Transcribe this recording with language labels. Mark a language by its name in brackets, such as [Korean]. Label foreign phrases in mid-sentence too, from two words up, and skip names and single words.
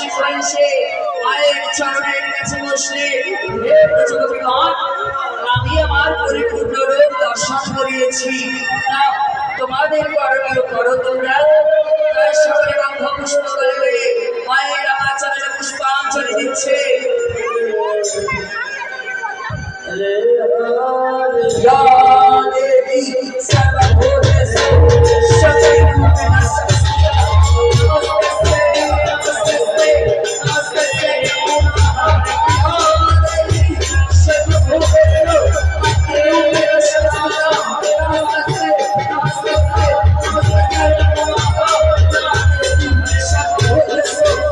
[Bangla] হয়েছে মায়ের চরণের কাছে বসলে হে প্রজাপতিগণ আমি আমার পরিপূর্ণ রূপ দর্শন করিয়েছি না তোমাদের করণীয় করো তোমরা তাই সকলে গন্ধ পুষ্প বলে মায়ের আমার চরণে পুষ্পাঞ্জলি দিচ্ছে [Sanskrit] या देवी सर्वभूतेषु शक्तिरूपेण संस्थिता नमस्ते नमस्ते नमस्ते नमो नमः या देवी सर्वभूतेषु शक्तिरूपेण संस्थिता नमस्ते नमस्ते नमस्ते नमो नमः या देवी सर्वभूतेषु